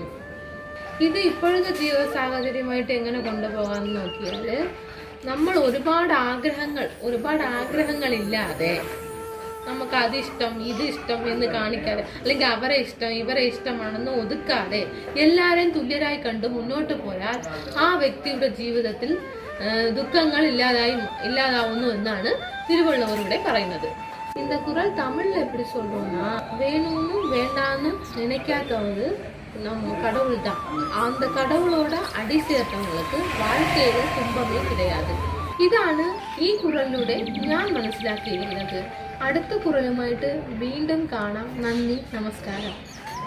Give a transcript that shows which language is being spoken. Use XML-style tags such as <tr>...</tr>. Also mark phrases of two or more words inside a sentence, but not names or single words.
<ml>ഇത് ഇപ്പോഴത്തെ ജീവിത സാഹചര്യമായിട്ട് എങ്ങനെ കൊണ്ടുപോകാമെന്ന് നോക്കിയാൽ, നമ്മൾ ഒരുപാട് ആഗ്രഹങ്ങളില്ലാതെ നമുക്ക് അതിഷ്ടം ഇതിഷ്ടം എന്ന് കാണിക്കാതെ, അല്ലെങ്കിൽ അവരെ ഇഷ്ടം ഇവരെ ഇഷ്ടമാണെന്ന് ഒതുക്കാതെ എല്ലാവരെയും തുല്യരായി കണ്ട് മുന്നോട്ട് പോയാൽ ആ വ്യക്തിയുടെ ജീവിതത്തിൽ ദുഃഖങ്ങൾ ഇല്ലാതാവുന്നു എന്നാണ് തിരുവള്ളുവർ ഇവിടെ പറയുന്നത്.</ml> <ta>இந்த குறள் தமிழ்ல எப்படி சொல்றோம்னா, வேணும்னு வேண்டான்னு நினைக்காதவங்க நம்ம கடவுள் தான். அந்த கடவுளோட அடி சேர்த்தவங்களுக்கு வாழ்க்கையில துன்பமே கிடையாது.</ta> <ml>ഇതാണ് ഈ കുറലിലൂടെ ഞാൻ മനസ്സിലാക്കിയിരിക്കുന്നത്. അടുത്ത കുറലുമായിട്ട് വീണ്ടും കാണാം. നന്ദി, നമസ്കാരം.</ml>